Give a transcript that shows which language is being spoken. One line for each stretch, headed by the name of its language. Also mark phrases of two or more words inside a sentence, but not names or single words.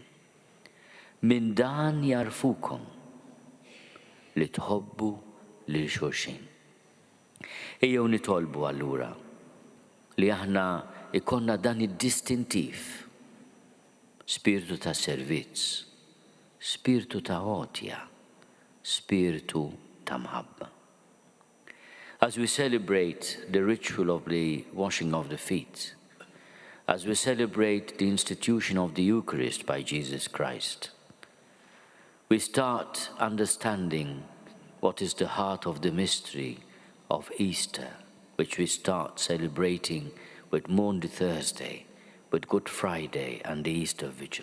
Maltese: Min dan jarfukom li tħobbu lil xulxin. Ejjew nitolbu allura li aħna ikonna dan id-distintiv, spiritu ta' servizz, spiritu ta' għotja, spiritu ta' mħabba.
English: As we celebrate the ritual of the washing of the feet, as we celebrate the institution of the Eucharist by Jesus Christ, we start understanding what is the heart of the mystery of Easter, which we start celebrating with Maundy Thursday, with Good Friday and the Easter Vigil.